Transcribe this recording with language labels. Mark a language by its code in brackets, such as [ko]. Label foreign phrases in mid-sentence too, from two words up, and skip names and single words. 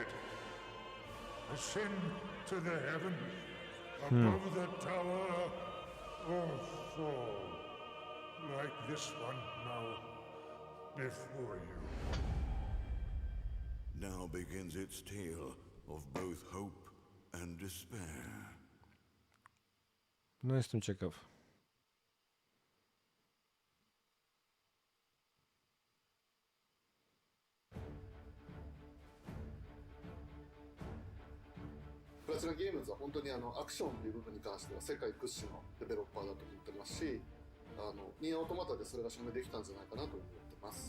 [en] Ascend to the heavens above the tower, or fall like this one now before you. Now begins its tale of both hope and despair. [pl] No jestem ciekaw. [ja] プラチナゲームズは本当にアクションという部分に関しては世界屈指のデベロッパーだと思ってますし、ニーアオートマタでそれが証明できたんじゃないかなと思ってます。